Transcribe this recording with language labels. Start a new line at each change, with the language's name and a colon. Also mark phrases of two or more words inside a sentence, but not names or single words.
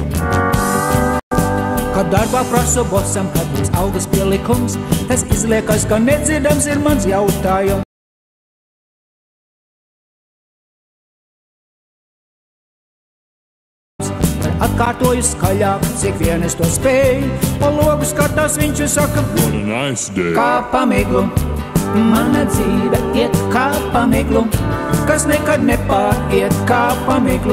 Latvian: Kad darbā prasu bosam, kad būs algas pielikums, tas izliekas, ka nedzirdams ir mans jautājums. Atkārtoju skaļāk, cik vien es to spēju, pa logu skatās viņš un saka,
English: what a nice day.
Latvian: Kā pa miglu, mana dzīve iet kā pa miglu, kas nekad nepāriet kā pa miglu.